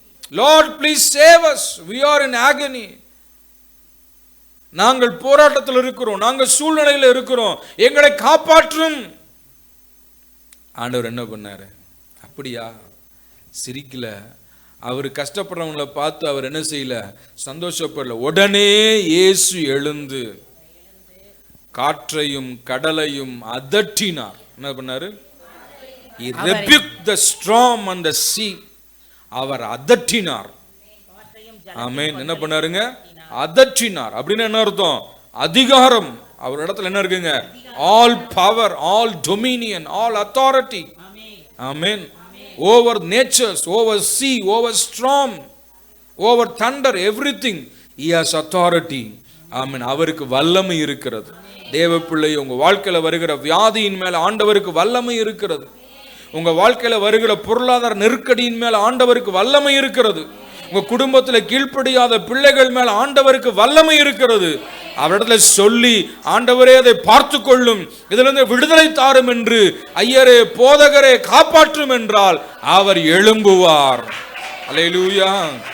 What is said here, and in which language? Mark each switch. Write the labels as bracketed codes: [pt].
[en] Lord please save us, we are in agony. [ta] நாங்கள் போராட்டத்தில் இருக்கிறோம், நாங்கள் சூழ்நிலையில் இருக்கிறோம், எங்களை காப்பாற்றும். ஆண்டவர் என்ன பண்ணாரு? அப்படியா? சிரிக்கல. அவர் கஷ்டப்படுறவங்களை பார்த்து அவர் என்ன செய்யல? சந்தோஷப்படல. உடனே இயேசு எழுந்து காற்றையும் கடலையும் அதட்டினார். என்ன பண்ணாரு? [en] He rebuked the storm and the sea. [ta] அவர் அதட்டினார். ஆமென். என்ன பண்ணாருங்க? அதட்டினார். அப்படின்னு என்ன அர்த்தம்? அதிகாரம் அவர் இடத்துல என்ன இருக்குங்க? [en] All power, all dominion, all authority. Amen. Over natures, over sea, over storm, over thunder, everything he has authority. [ta] ஆமென். அவருக்கு வல்லமை இருக்கிறது. தேவ பிள்ளை, உங்க வாழ்க்கையில வருகிற வியாதியின் மேல ஆண்டவருக்கு வல்லமை இருக்கிறது. உங்க வாழ்க்கையில வருகிற பொருளாதார நெருக்கடியின் மேல ஆண்டவருக்கு வல்லமை இருக்கிறது. உங்க குடும்பத்தில் கீழ்ப்படியாத பிள்ளைகள் மேல ஆண்டவருக்கு வல்லமை இருக்கிறது. அவரிடத்துல சொல்லி, ஆண்டவரே அதை பார்த்து கொள்ளும், இதிலிருந்து விடுதலை தாரும் என்று, ஐயரே, போதகரே, காப்பாற்றும் என்றால் அவர் எழும்புவார். அல்லேலூயா.